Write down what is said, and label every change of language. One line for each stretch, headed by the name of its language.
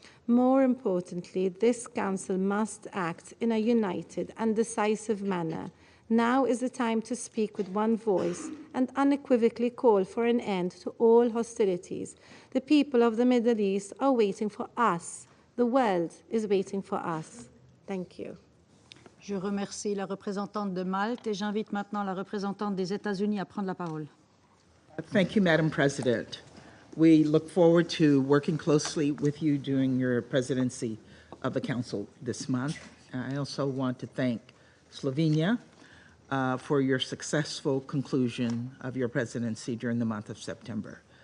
English: More importantly, this Council must act in a united and decisive manner. Now is the time to speak with one voice and unequivocally call for an end to all hostilities. The people of the Middle East are waiting for us. The world is waiting for us. Thank you.
French: Je remercie la représentante de Malte et j'invite maintenant la représentante des États-Unis à prendre la parole.
English: Thank you, Madam President. We look forward to working closely with you during your presidency of the Council this month. I also want to thank Slovenia for your successful conclusion of your presidency during the month of September.